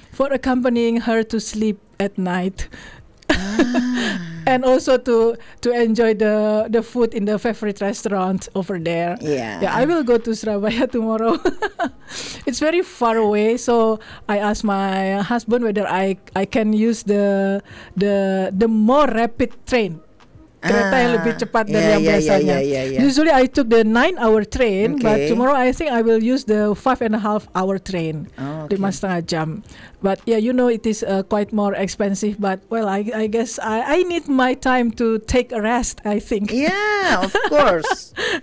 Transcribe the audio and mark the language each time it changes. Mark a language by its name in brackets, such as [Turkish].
[English] For accompanying her to sleep at night. And also to enjoy the food in the favorite restaurant over there. Yeah, I will go to Surabaya tomorrow. It's very far away, so I asked my husband whether I can use the more rapid train. [Indonesian] Kereta yang lebih cepat dari yang biasanya. [English] Usually I took the 9-hour train, but tomorrow I think I will use the 5.5-hour train. 5,5 jam. But yeah, you know it is quite more expensive. But well, I guess I need my time to take a rest, I think. Yeah, of course.